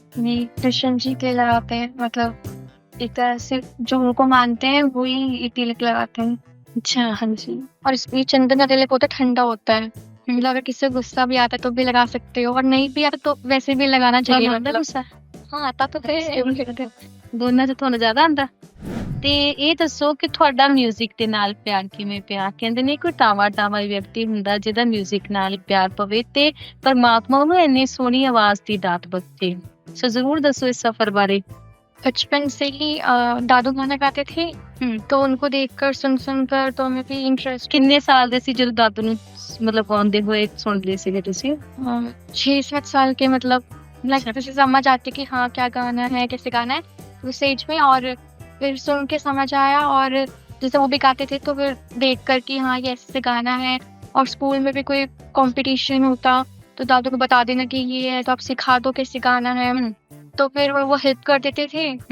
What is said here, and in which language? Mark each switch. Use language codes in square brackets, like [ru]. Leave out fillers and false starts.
[hi] नहीं कृष्ण जी के लगाते हैं, मतलब एक तरह से जो उनको मानते हैं वही ये तिलक लगाते हैं। अच्छा हाँ जी। और इसमें चंदन का तिलक होता है, ठंडा होता है, मतलब अगर किसी को गुस्सा भी आता है तो भी लगा सकते हो और नहीं भी आता तो वैसे भी लगाना चाहिए। [pa] आंदा [hi] मतलब गुस्सा हाँ आता तो है [pa] ਦੋਨਾਂ ਚ ਤੁਹਾਨੂੰ ਜ਼ਿਆਦਾ ਆਂਦਾ। ਤੇ ਇਹ ਦੱਸੋ ਕਿ ਤੁਹਾਡਾ ਮਿਊਜ਼ਿਕ ਦੇ ਨਾਲ ਪਿਆਰ ਕਿਵੇਂ ਪਿਆ। ਕਹਿੰਦੇ ਨੇ ਕੋਈ ਟਾਵਾ ਟਾਵਾ ਵਿਅਕਤੀ ਹੁੰਦਾ ਜਿਹਦਾ ਮਿਊਜ਼ਿਕ ਨਾਲ ਪਿਆਰ ਪਵੇ ਤੇ ਪਰਮਾਤਮਾ ਉਹਨੂੰ ਇੰਨੀ ਸੋਹਣੀ ਆਵਾਜ਼ ਦੀ ਦਾਤ ਬਖਸ਼ੇ। ਸੋ ਜ਼ਰੂਰ ਦੱਸੋ ਇਸ ਸਫ਼ਰ ਬਾਰੇ। [hi] बचपन से ही दादू गाना गाते थे तो उनको देखकर सुनकर तो हमें भी इंटरेस्ट। [pa] ਕਿੰਨੇ ਸਾਲ ਦੇ ਸੀ ਜਦੋਂ ਦਾਦੂ ਨੂੰ मतलब गाਉਂਦੇ ਹੋਏ सुनते ਸੀਗੇ ਤੁਸੀਂ। [hi] 6-7 साल के, मतलब जैसे समझ आती कि हाँ क्या गाना है कैसे गाना है उस एज में, और फिर सुन के समझ आया और जैसे वो भी गाते थे तो फिर देख कर कि हाँ ये ऐसे गाना है। और स्कूल में भी कोई कंपटीशन होता तो दादू को बता देना कि ये है तो आप सिखा दो कैसे गाना है, तो फिर वो हेल्प कर देते थे।